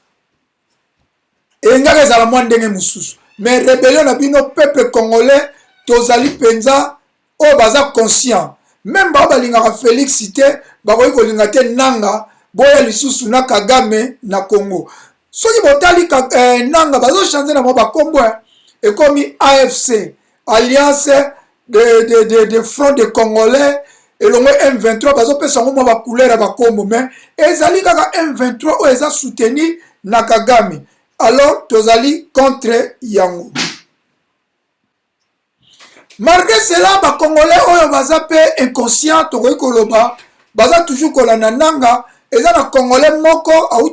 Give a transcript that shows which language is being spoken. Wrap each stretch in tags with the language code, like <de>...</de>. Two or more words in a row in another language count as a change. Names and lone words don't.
<ln>Engaka ezala mwa ndenge mususu. Mais rébellion na bino</ln> <fr>peuple congolais</fr> <ln>tozali penza o baza conscient. Même ba balingaka Félix cité bakoyi kolinga te nanga boya lisusu na Kagame na Congo. Soki botali nanga bazo changer na ba kombo ekomi AFC,</ln> <fr>Alliance de Front de Congolais et le M23</fr> <ln>bazo pesa ngo ba couleur ba kombo mais ezali kaka M23 o eza soutenu na Kagame. Alors tozali contre yango.</ln> <fr>Malgré cela, les Congolais</fr> <ln>oyo baza pe inconscient tokoki koloba baza toujours kolanda nanga eza na Congolais moko auti</ln>